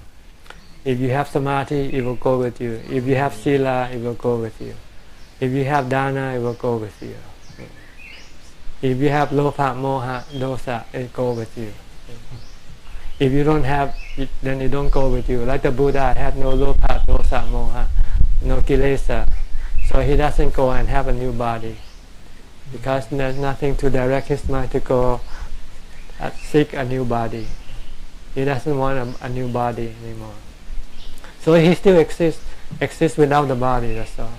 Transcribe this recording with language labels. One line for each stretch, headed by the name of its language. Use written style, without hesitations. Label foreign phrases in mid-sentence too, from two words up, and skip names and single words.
English: If you have samadhi, it will go with you. If you have sila, it will go with you. If you have dana, it will go with you. If you have lopa, moha, dosa, it go with you. If you don't have it, then it don't go with you. Like the Buddha had no lopa, dosa, moha, no kilesa. So he doesn't go and have a new body. Because there's nothing to direct his mind to go seek a new body. He doesn't want a new body anymore. So he still exists without the body, that's all.